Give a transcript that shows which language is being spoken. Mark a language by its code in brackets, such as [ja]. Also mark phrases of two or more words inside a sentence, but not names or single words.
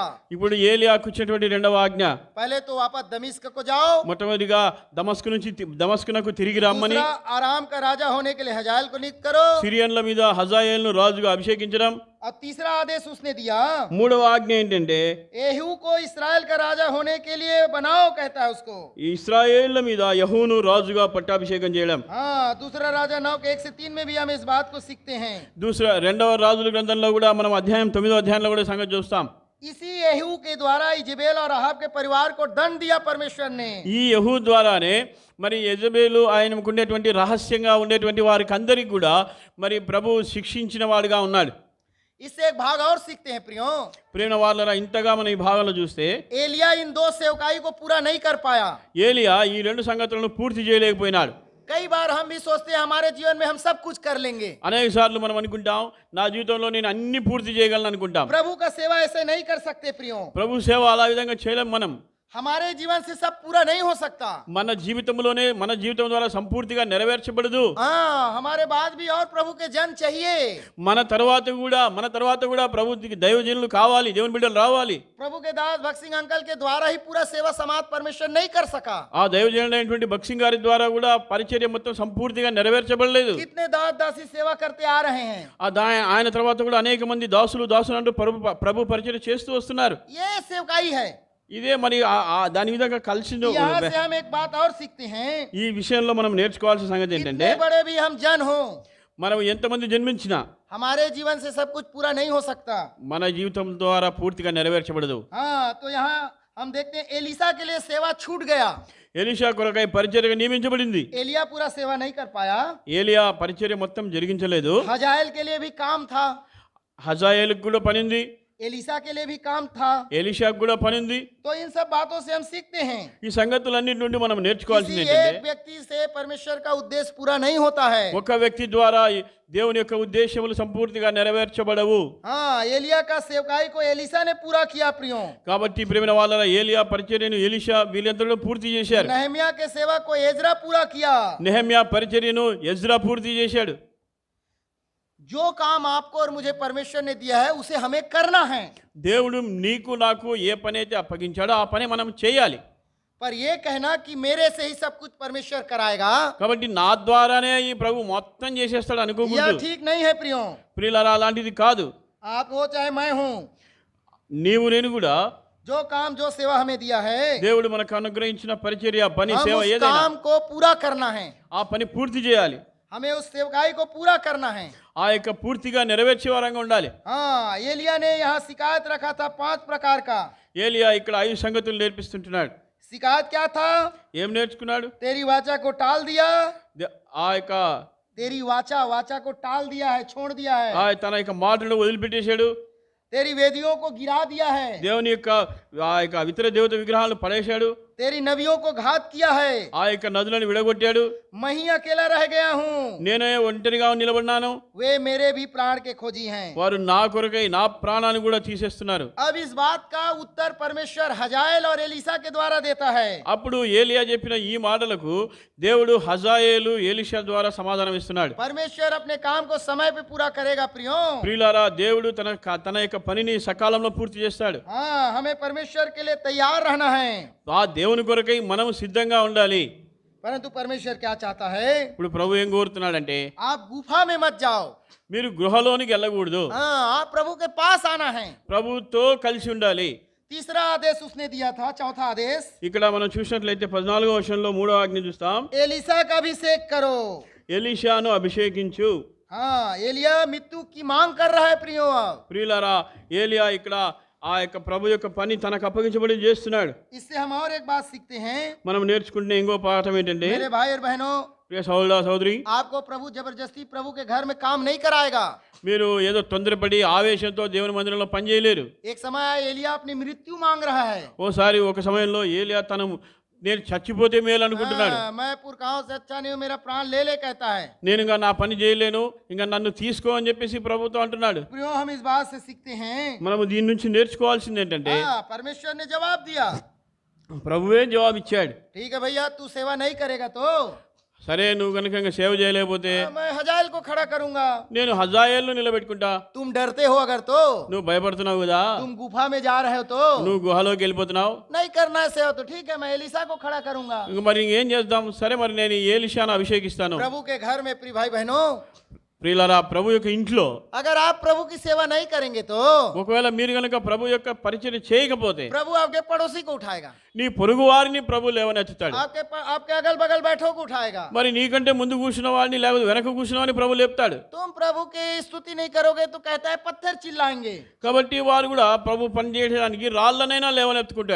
[te] ఇప్పుడు ఏలియాకు ఇచ్చినటువంటి రెండవ ఆజ్ఞ, [hi] पहले तो वापस दमिश्क को जाओ। [te] మొట్టమొదటిగా దమస్కునకు తిరిగి రమ్మని, [hi] दूसरा, आराम का राजा होने के लिए हजाएल को नियुक्त करो। [te] సిరియన్ల మీద హజాయేలును రాజుగా అభిషేకించడం. [hi] और तीसरा आदेश उसने दिया, [te] మూడవ ఆజ్ఞ ఏంటంటే [hi] येहू को इस्राएल का राजा होने के लिए बनाओ, कहता है उसको। [te] ఇశ్రాయేళ్ల మీద యెహూను రాజుగా పట్టాభిషేకం చేయడం. [hi] दूसरा राजा 9 के 1 से 3 में भी हम इस बात को सीखते हैं। [te] రెండవ రాజుల గ్రంథంలో కూడా మనం అధ్యాయం 9వ అధ్యాయంలో కూడా సంగతి చూస్తాం. [hi] इसी येहू के द्वारा इजेबेल और अहाब के परिवार को दंड दिया परमेश्वर ने। [te] ఈ యెహూ ద్వారానే మరి యెజబెలు ఆయనకు ఉండేటువంటి రహస్యంగా ఉండేటువంటి వారికి అందరికి కూడా మరి ప్రభు శిక్షించిన వాడుగా ఉన్నాడు. [hi] इससे एक भाग और सीखते हैं प्रियो। [te] ప్రేమ వాళ్ళరా, ఇంతగా మనం ఈ భాగంలో చూస్తే [hi] एलिया इन 2 सेवकाई को पूरा नहीं कर पाया। [te] ఏలియా ఈ రెండు సంగతులను పూర్తి చేయలేకపోయినాడు. [hi] कई बार हम भी सोचते हैं हमारे जीवन में हम सब कुछ कर लेंगे। [te] అనేక సార్లు మనం అనుకుంటాం నా జీవితంలో నేను అన్ని పూర్తి చేయగలను అనుకుంటాం. [hi] प्रभु का सेवा ऐसे नहीं कर सकते प्रियो। [te] ప్రభు సేవ అలా విధంగా చేయలేం. మనం [hi] हमारे जीवन से सब पूरा नहीं हो सकता। [te] మన జీవితం ద్వారా సంపూర్తిగా నెరవేర్చబడదు. [hi] हमारे बाद भी और प्रभु के जन चाहिए। [te] మన తర్వాత కూడా ప్రభు దైవజనులు కావాలి, దేవుని బిడ్డలు రావాలి. [hi] प्रभु के दास भक्त सिंह अंकल के द्वारा ही पूरा सेवा समाज परमेश्वर नहीं कर सका। [te] ఆ దైవజనుడైనటువంటి భక్సింగ్ గారి ద్వారా కూడా పరిచర్య మొత్తం సంపూర్తిగా నెరవేర్చబడలేదు. [hi] कितने दास दासी सेवा करते आ रहे हैं। [te] ఆయన తర్వాత కూడా అనేక మంది దాసులు అంటూ ప్రభు పరిచర్య చేస్తూ వస్తున్నారు. [hi] ये सेवकाई है। [te] ఇదే మరి దాని విధంగా కలిసి [hi] यहाँ से हम एक बात और सीखते हैं। [te] ఈ విషయంలో మనం నేర్చుకోవాల్సిన సంగతి ఏంటంటే, [hi] कितने बड़े भी हम जन हो, [te] మనం ఎంతమంది జన్మించినా [hi] हमारे जीवन से सब कुछ पूरा नहीं हो सकता। [te] మన జీవితం ద్వారా పూర్తిగా నెరవేర్చబడదు. [hi] तो यहाँ हम देखते हैं एलिसा के लिए सेवा छूट गया। [te] ఎలీషా కొరకై పరిచర్యగా నియమించబడింది. [hi] एलिया पूरा सेवा नहीं कर पाया। [te] ఏలియా పరిచర్య మొత్తం జరిగించలేదు. [hi] हजाएल के लिए भी काम था, [te] హజాయేలుకు కూడా పనింది, [hi] एलिसा के लिए भी काम था। [te] ఎలీషాకు కూడా పనింది. [hi] तो इन सब बातों से हम सीखते हैं [te] ఈ సంగతులన్నిటి నుండి మనం నేర్చుకోవాల్సింది [hi] किसी [te] ఏంటంటే, [hi] एक व्यक्ति से परमेश्वर का उद्देश्य पूरा नहीं होता है। [te] ఒక వ్యక్తి ద్వారా దేవుని యొక్క ఉద్దేశములు సంపూర్తిగా నెరవేర్చబడవు. [hi] एलिया का सेवकाई को एलिसा ने पूरा किया प्रियो। [te] కాబట్టి ప్రేమ వాళ్ళ ఏలియా పరిచర్యను ఎలీషా వీళ్ళందరూ పూర్తి చేశారు. [hi] नहम्या के सेवा को एजरा पूरा किया। [te] నెహమ్యా పరిచర్యను ఎజ్రా పూర్తి చేశాడు. [hi] जो काम आपको और मुझे परमेश्वर ने दिया है उसे हमें करना है। [te] దేవుడు నీకు నాకు ఏ పని అయితే అప్పగించాడో ఆ పని మనం చేయాలి. [hi] पर ये कहना कि मेरे से ही सब कुछ परमेश्वर कराएगा, [te] కాబట్టి నా ద్వారానే ఈ ప్రభు మొత్తం చేసేస్తాడు [hi] यह [te] అనుకోకూడదు. [hi] ठीक नहीं है प्रियो। [te] ప్రియులారా అలాంటిది కాదు. [hi] आप हो चाहे मैं हूँ, [te] నీవు నేను కూడా [hi] जो काम जो सेवा हमें दिया है, [te] దేవుడు మనకు అనుగ్రహించిన పరిచర్య పని [hi] हम [te] సేవ [hi] उस [te] ఏదైనా [hi] काम को पूरा करना है। [te] ఆ పని పూర్తి చేయాలి. [hi] हमें उस सेवकाई को पूरा करना है। [te] ఆ యొక్క పూర్తిగా నెరవేర్చే వారంగా ఉండాలి. [hi] हाँ, एलिया ने यहाँ शिकायत रखा था 5 प्रकार का। [te] ఏలియా ఇక్కడ 5 సంగతులు నేర్పిస్తుంటున్నాడు. [hi] शिकायत क्या था? [te] ఏం నేర్చుకున్నాడు? [hi] तेरी वाचा को टाल दिया, [te] ఆ యొక్క [hi] तेरी वाचा को टाल दिया है, छोड़ दिया है। [te] తన యొక్క మాటను వదిలిపెట్టేశాడు. [hi] तेरी वेदियों को गिरा दिया है, [te] దేవుని యొక్క ఆ యొక్క ఇతర దేవత విగ్రహాలను పడేశాడు. [hi] तेरी नबियों को घात किया है। [te] ఆ యొక్క నదులను విడగొట్టాడు. [hi] मैं ही अकेला रह गया हूँ, [te] నేనే ఒంటరిగా నిలబడినాను. [hi] वे मेरे भी प्राण के खोजी हैं। [te] వారు నా కొరకై నా ప్రాణాన్ని కూడా తీసేస్తున్నారు. [hi] अब इस बात का उत्तर परमेश्वर हजाएल और एलीसा के द्वारा देता है। [te] అప్పుడు ఏలియా చెప్పిన ఈ మాటలకు దేవుడు హజాయేలు ఎలీషా ద్వారా సమాధానం ఇస్తున్నాడు. [hi] परमेश्वर अपने काम को समय पे पूरा करेगा प्रियो। [te] ప్రియులారా దేవుడు తన యొక్క పనిని సకాలంలో పూర్తి చేస్తాడు. [hi] हाँ, हमें परमेश्वर के लिए तैयार रहना है। [te] ఆ దేవుని కొరకై మనం సిద్ధంగా ఉండాలి. [hi] परंतु परमेश्वर क्या चाहता है? [te] ఇప్పుడు ప్రభు ఏం కోరుతున్నాడంటే [hi] आप गुफा में मत जाओ। [te] మీరు గృహలోనికి వెళ్ళకూడదు. [hi] हाँ, आप प्रभु के पास आना है। [te] ప్రభుతో కలిసి ఉండాలి. [hi] तीसरा आदेश उसने दिया था, चौथा आदेश, [te] ఇక్కడ మనం చూసినట్లయితే 14వ వచనంలో 3వ ఆజ్ఞ చూస్తాం. [hi] एलीसा का अभिषेक करो। [te] ఎలీషాను అభిషేకించు. [hi] हाँ, एलिया मृत्यु की मांग कर रहा है प्रियो। [te] ప్రియులారా ఏలియా ఇక్కడ ఆ యొక్క ప్రభు యొక్క పని తనకు అప్పగించబడి చేస్తున్నాడు. [hi] इससे हम और एक बात सीखते हैं [te] మనం నేర్చుకుంటున్న ఇంకో పాఠం ఏంటంటే [hi] मेरे भाई और बहनों, [te] ప్రియ సహోదర సహోదరి, [hi] आपको प्रभु जबरदस्ती प्रभु के घर में काम नहीं कराएगा। [te] మీరు ఏదో తొందరపడి ఆవేశంతో దేవుని మందిరంలో పని చేయలేరు. [hi] एक समय एलिया अपनी मृत्यु मांग रहा है। [te] ఒక సమయంలో ఏలియా నేను చచ్చిపోతే మేలు అనుకుంటున్నాడు. [hi] हाँ, मैं पुरखाओं से अच्छा नहीं हूँ, मेरा प्राण ले ले कहता है। [te] నేను ఇంకా నా పని చేయలేను, ఇంకా నన్ను తీసుకో అని చెప్పేసి ప్రభుతో అంటున్నాడు. [hi] प्रियो, हम इस बात से सीखते हैं। [te] మనము దీని నుంచి నేర్చుకోవాల్సింది ఏంటంటే [hi] हाँ, परमेश्वर ने जवाब दिया, [te] ప్రభువే జవాబు ఇచ్చాడు. [hi] ठीक है भैया, तू सेवा नहीं करेगा तो [te] సరే నువ్వు కనుక ఇంకా సేవ చేయలేకపోతే [hi] मैं हजाएल को खड़ा करूंगा। [te] నేను హజాయేలును నిలబెట్టుకుంటా. [hi] तुम डरते हो अगर तो, [te] నువ్వు భయపడుతున్నావు కదా, [hi] तुम गुफा में जा रहे हो तो [te] నువ్వు గుహలోకి వెళ్ళిపోతున్నావు. [hi] नहीं करना है सेवा तो ठीक है, मैं एलीसा को खड़ा करूंगा। [te] ఇంక మరి ఇంకేం చేద్దాం? సరే మరి నేను ఏలీషాను అభిషేకిస్తాను. [hi] प्रभु के घर में प्रिय भाई बहनों, [te] ప్రియులారా ప్రభు యొక్క ఇంట్లో [hi] अगर आप प्रभु की सेवा नहीं करेंगे तो [te] ఒకవేళ మీరు కనుక ప్రభు యొక్క పరిచర్య చేయకపోతే [hi] प्रभु आपके पड़ोसी को उठाएगा, [te] నీ పొరుగు వారిని ప్రభు లేవనెత్తుతాడు. [hi] आपके अगल बगल बैठो को उठाएगा। [te] మరి నీకంటే ముందు కూర్చున్న వాడిని లేకపోతే వెనక కూర్చున్న వాడిని ప్రభు లేపుతాడు. [hi] तुम प्रभु की स्तुति नहीं करोगे तो कहता है पत्थर चिल्लाएंगे। [te] కాబట్టి వారు కూడా ప్రభు పని చేయడానికి రాళ్ళనైనా లేవనెత్తుకుంటాడు.